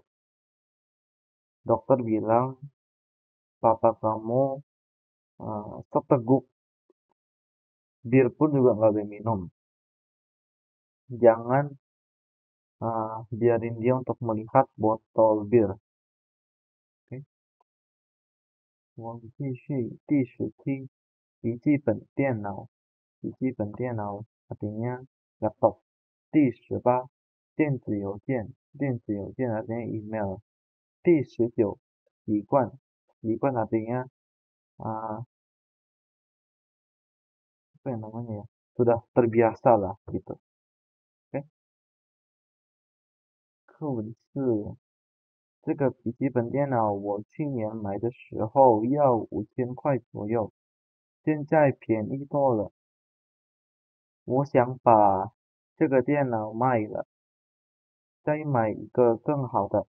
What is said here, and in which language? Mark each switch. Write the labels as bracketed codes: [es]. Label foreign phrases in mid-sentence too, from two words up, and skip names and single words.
[id] Dokter bilang papa kamu seteguk. Bir pun juga nggak boleh minum. Jangan biarin dia untuk melihat botol bir. Oke. [zh] 我们继续第17，笔记本电脑 [id] artinya laptop。 [zh] 第18，电子邮件 [id] artinya email。 [zh] 第19，习惯 [id] artinya apa yang namanya ya, sudah terbiasa lah gitu. Oke. [zh] 课文4，这个笔记本电脑我去年买的时候要5000块左右，现在便宜多了。我想把这个电脑卖了，再买一个更好的。